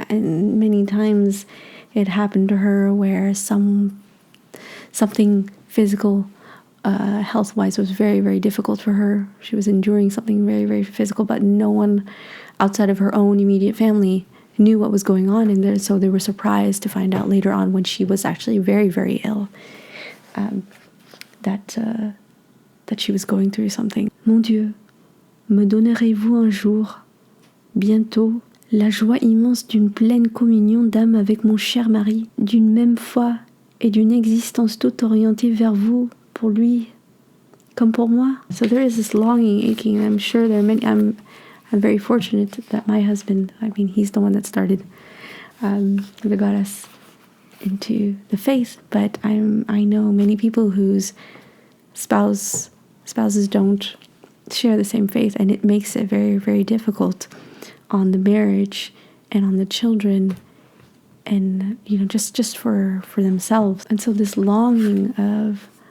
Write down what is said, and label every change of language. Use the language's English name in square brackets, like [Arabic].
[English] And many times it happened to her where something physical, health-wise, was very, very difficult for her. She was enduring something very, very physical, but no one outside of her own immediate family knew what was going on in there. So they were surprised to find out later on, when she was actually very, very ill, that she was going through something. [French] Mon Dieu, me donnerez-vous un jour, bientôt, la joie immense d'une pleine communion d'âme avec mon cher mari, d'une même foi et d'une existence toute orientée vers vous, pour lui, comme pour moi? [English] So there is this longing, aching. I'm sure there are many. I'm very fortunate that my husband, he's the one that started, that got us into the faith, but I know many people whose spouses don't share the same faith, and it makes it very, very difficult on the marriage and on the children, and just for themselves. And so this longing of